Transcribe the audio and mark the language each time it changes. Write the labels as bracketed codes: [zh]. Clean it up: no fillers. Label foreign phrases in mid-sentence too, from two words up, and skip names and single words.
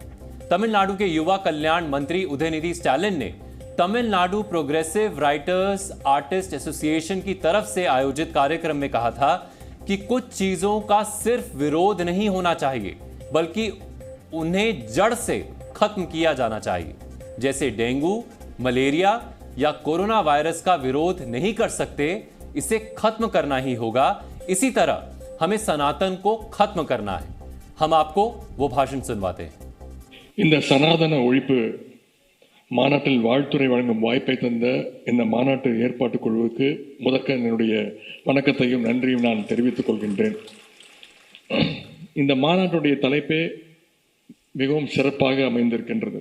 [hi] तमिलनाडु के युवा कल्याण मंत्री उदयनिधि स्टालिन ने तमिलनाडु प्रोग्रेसिव राइटर्स आर्टिस्ट एसोसिएशन की तरफ से आयोजित कार्यक्रम में कहा था कि कुछ चीजों का सिर्फ विरोध नहीं होना चाहिए, बल्कि उन्हें जड़ से खत्म किया जाना चाहिए। जैसे डेंगू, मलेरिया या कोरोना वायरस का विरोध नहीं कर सकते, इसे खत्म करना ही होगा। इसी तरह हमें सनातन को खत्म करना है। हम आपको वो भाषण सुनवाते हैं। [ta] இந்த சனாதன ஒழிப்பு மாநாட்டில் வாழ்த்துரை வழங்கும் வாய்ப்பை தந்த இந்த மாநாட்டு ஏற்பாட்டுக் குழுவுக்கு முதற்க என்னுடைய வணக்கத்தையும் நன்றியும் நான் தெரிவித்துக் கொள்கின்றேன். இந்த மாநாட்டுடைய தலைப்பே மிகவும் சிறப்பாக அமைந்திருக்கின்றது.